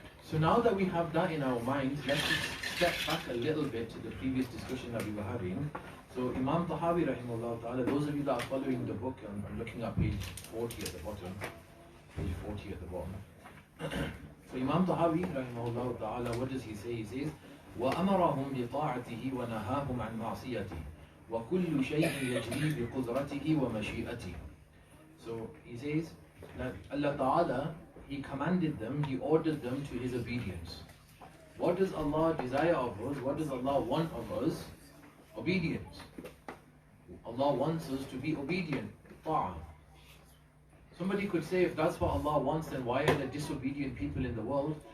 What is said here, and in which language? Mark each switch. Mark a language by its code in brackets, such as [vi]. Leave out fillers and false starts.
[en] So now that we have that in our minds, let's just step back a little bit to the previous discussion that we were having. So Imam Al-Tahawi rahimahullah ta'ala, those of you that are following the book, I'm looking at page 40 at the bottom. Page 40 at the bottom. So Imam Al-Tahawi rahimahullah ta'ala, what does he say? [ar] He says, وَأَمَرَهُمْ بِطَاعَتِهِ وَنَهَاهُمْ عَنْ مَعْصِيَتِهِ وَكُلُّ شَيْءٍ يَجْرِي بِقُدْرَتِهِ وَمَشِيئَتِهِ. [en] So he says that Allah Ta'ala, He commanded them, He ordered them to His obedience. What does Allah desire of us? What does Allah want of us? Obedience. Allah wants us to be obedient. Ta'ah. Somebody could say, if that's what Allah wants, then why are there disobedient people in the world?